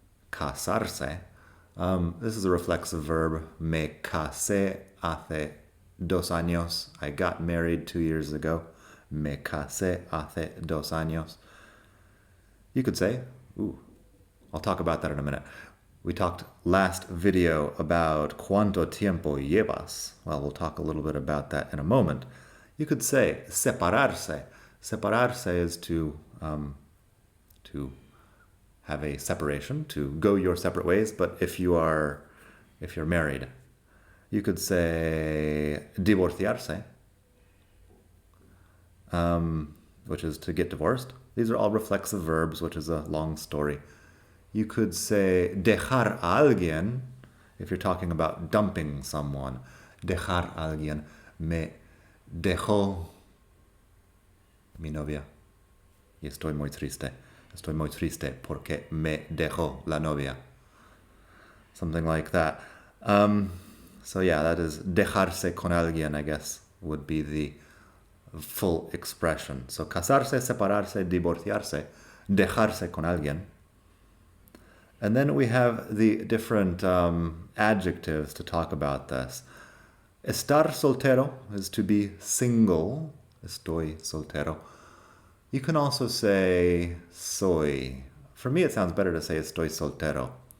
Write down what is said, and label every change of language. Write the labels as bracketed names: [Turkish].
[English] Casarse. This is a reflexive verb. [Spanish] Me casé hace 2 años. [English] I got married 2 years ago. [Spanish] Me casé hace 2 años. [English] You could say, I'll talk about that in a minute. We talked last video about [Spanish] cuánto tiempo llevas. [English] Well, we'll talk a little bit about that in a moment. You could say separarse. Separarse is to have a separation, to go your separate ways. But if you're married, you could say divorciarse, which is to get divorced. These are all reflexive verbs, which is a long story. You could say dejar a alguien if you're talking about dumping someone. [Spanish] Dejar a alguien. Me dejó mi novia y estoy muy triste. Estoy muy triste porque me dejó la novia. [English] Something like that. So yeah, that is dejarse con alguien, I guess, would be the full expression. [Spanish] So casarse, separarse, divorciarse, dejarse con alguien. [English] And then we have the different adjectives to talk about this. Estar soltero is to be single. [Spanish] Estoy soltero. [English] You can also say soy. For me, it sounds better to say [Spanish] estoy soltero.